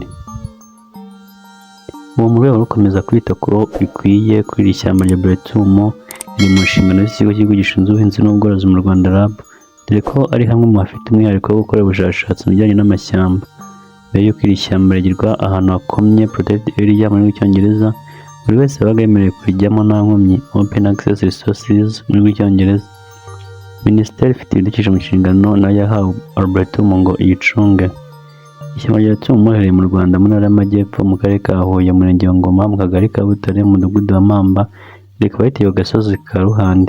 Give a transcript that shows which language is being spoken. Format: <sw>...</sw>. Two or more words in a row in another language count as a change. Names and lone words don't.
<rw>Ubu mu rwego rwo gukomeza kwita ko bikwiye kuri iri shyamba rya Arboretum riri mu nshingano z'ikigo cy'igihugu gishinzwe ubuhinzi n'ubworozi mu Rwanda RAB, dore ko ari hamwe mu hafite umwihariko wo gukora ubushakashatsi mu bijyanye n'amashyamba. Mbere y'uko iri shyamba rigirwa ahantu hakomye</rw> <en>protected area</en> <rw>mu rurimi rw'Icyongereza, buri wese yabaga yemerewe kurijyamo nta nkomyi,</rw> <en>open access resources</en> <rw>mu rurimi rw'Icyongereza. Minisiteri ifite ibidukikije mu nshingano nayo yahawe Arboretum ngo iyicunge. Ishyamba rya Arboretum riherereye mu Rwanda mu ntara y'Amajyepfo mu karere ka Huye, umurenge wa Ngoma, mu kagari ka Butare, mu mudugudu wa Mamba, rikaba rituye ku gasozi ka Ruhande.</rw>